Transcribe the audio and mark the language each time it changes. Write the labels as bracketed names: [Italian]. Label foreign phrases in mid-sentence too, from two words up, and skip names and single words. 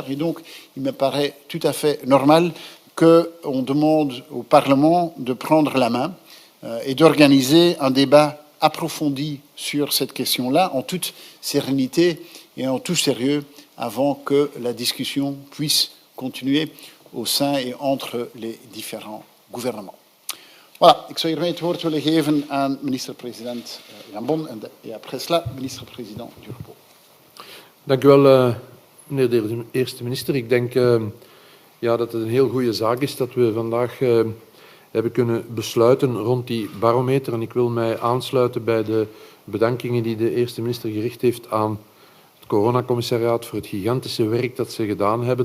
[French] Et donc, il me paraît tout à fait normal qu'on demande au Parlement de prendre la main et d'organiser un débat approfondi sur cette question-là, en toute sérénité et en tout sérieux, avant que la discussion puisse continuer au sein et entre les différents gouvernements. Voilà, [Dutch] ik zou hiermee het woord willen geven aan minister-president Jambon en [French] après cela, [Dutch] minister-president Durpo. Dank u wel, meneer de eerste minister. Ik denk dat het een heel goede zaak is dat we vandaag hebben kunnen besluiten rond die barometer. En ik wil mij aansluiten bij de bedankingen die de eerste minister gericht heeft aan het coronacommissariaat voor het gigantische werk dat ze gedaan hebben.